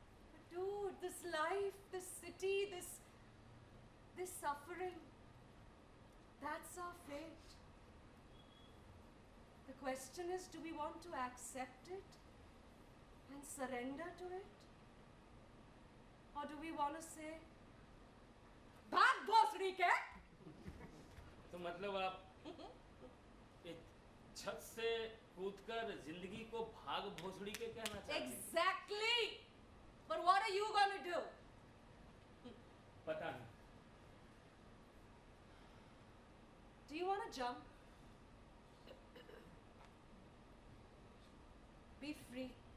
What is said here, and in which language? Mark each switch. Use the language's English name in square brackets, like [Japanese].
[English] But dude, this life, this city, this suffering, that's our fate. The question is, do we want to accept it and surrender to it? Or do we want to say, [Hindi] भाग भोसड़ी के? तो मतलब आप छत से कूदकर जिंदगी को भाग भोसड़ी के कहना चाहते हैं? [English] Exactly. But what are you gonna do? [Hindi] पता नहीं। [English] Do you wanna jump? Be free.